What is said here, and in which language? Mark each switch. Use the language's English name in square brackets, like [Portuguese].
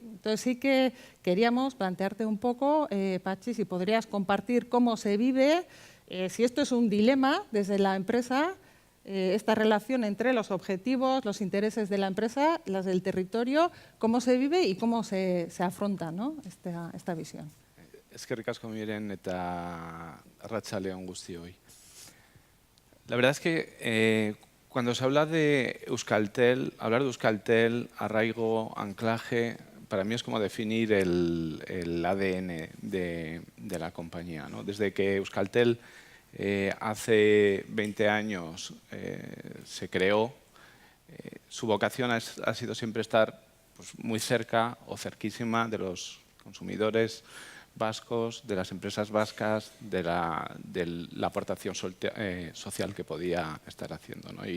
[Spanish] Entonces sí que queríamos plantearte un poco, Patxi, si podrías compartir cómo se vive, si esto es un dilema desde la empresa, esta relación entre los objetivos, los intereses de la empresa, las del territorio, cómo se vive y cómo se afronta, ¿no?, esta visión. [Basque] Eskerrik asko miren eta arratsaldeon guztioi. [Spanish] La verdad es que cuando se habla de Euskaltel, hablar de Euskaltel, arraigo, anclaje, para mí es como definir el ADN de la compañía, ¿no? Desde que Euskaltel hace 20 años se creó, su vocación ha sido siempre estar pues, muy cerca o cerquísima de los consumidores vascos, de las empresas vascas, de la aportación social que podía estar haciendo, ¿no?